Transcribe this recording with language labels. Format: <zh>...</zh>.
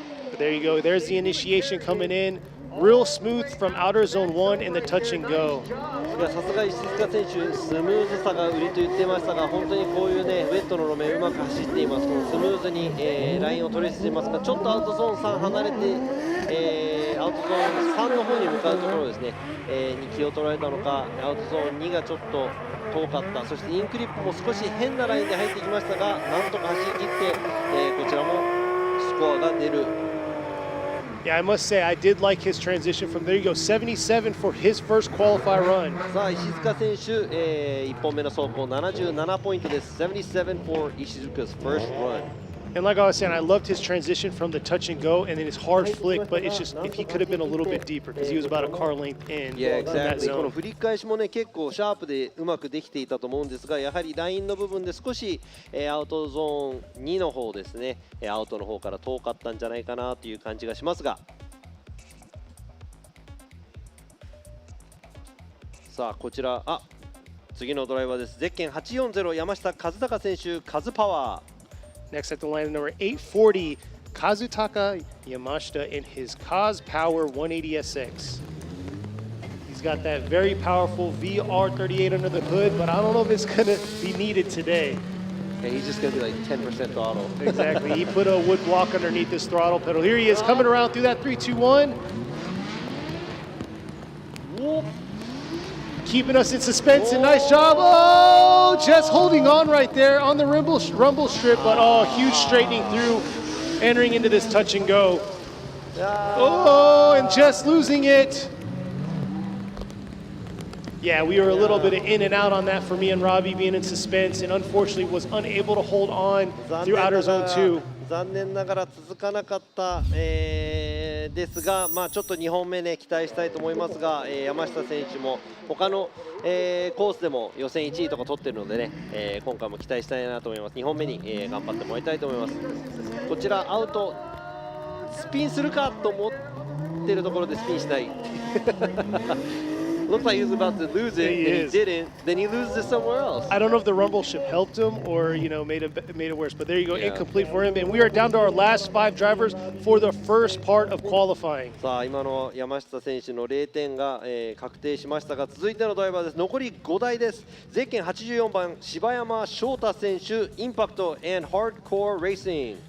<en>But there you go. There's the initiation coming in. Real smooth from outer zone 1 in the touch and go.</en> <ja>いやさすが石塚選手、スムーズさが売りと言ってましたが、本当にこういうね、ウェットの路面うまく走っています。このスムーズに、ラインを取りしていますが、ちょっとアウトゾーン3離れて、アウトゾーン3の方に向かうところですね、に気を取られたのか、アウトゾーン2がちょっと遠かった。そしてインクリップも少し変なラインで入ってきましたが、なんとか走り切って、こちらもスコアが出る。</ja> <en>Yeah, I must say, I did like his transition from there. You go 77 for his first qualify run.</en> <ja>さあ石塚選手、1本目の走行77ポイントです。</ja> <en>77 for Ishizuka's first run. And like I was saying, I loved his transition from the touch and go and then his hard flick, but it's just if he could have been a little bit deeper because he was about a car length in Yeah, that exactly.</en> <ja>この</ja> <en>zone.</en> <ja>振り返しもね結構シャープでうまくできていたと思うんですが、やはりラインの部分で少し、アウトゾーン2の方ですね、アウトの方から遠かったんじゃないかなという感じがしますが。さあこちら次のドライバーです。ゼッケン840山下和孝選手、カズパワー。</ja> <en>Next at the line, number 840, Kazutaka Yamashita in his Kaz Power 180SX. He's got that very powerful VR38 under the hood, but I don't know if it's going to be needed today. Yeah, he's just going to be like 10% throttle. Exactly. He put a wood block underneath this throttle pedal. Here he is coming around through that 3-2-1. Keeping us in suspense, and nice job. Oh, just holding on right there on the rumble strip, but oh, huge straightening through, entering into this touch and go. Oh, and just losing it. Yeah, we were a little bit in and out on that for me and Robbie being in suspense, and unfortunately was unable to hold on through outer zone 2.</en> <ja>残念ながら続かなかった、ですが、まあ、ちょっと2本目ね期待したいと思いますが、山下選手も他の、コースでも予選1位とか取ってるのでね、今回も期待したいなと思います。2本目に、頑張ってもらいたいと思います。こちらアウトスピンするかと思ってるところでスピンしない。</ja> <en>Looks like he was about to lose it, and he didn't. Then he loses it somewhere else. I don't know if the rumble strip helped him or made it worse. But there you go, incomplete for him. And we are down to our last 5 drivers for the first part of qualifying.</en> <ja>さあ今の山下選手の0点が、確定しましたが、続いてのドライバーです。残り5台です。ゼッケン84番柴山翔太選手、インパクト and hardcore racing.</ja>